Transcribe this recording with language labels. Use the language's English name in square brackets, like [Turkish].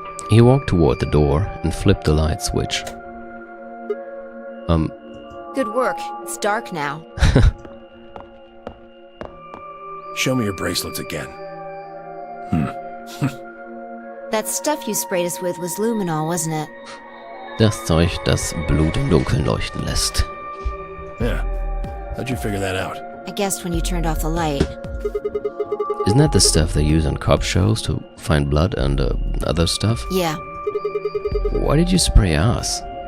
[English] He walked toward the door and flipped the light switch. Good work. It's dark now. Show me your bracelets again. That stuff you sprayed us with was luminol, wasn't it? [German] Das Zeug, das Blut im Dunkeln leuchten lässt. [English] Yeah. How'd you figure that out? I guessed when you turned off the light. Isn't that the stuff they use on cop shows to find blood and other stuff? Yeah. Why did you spray us?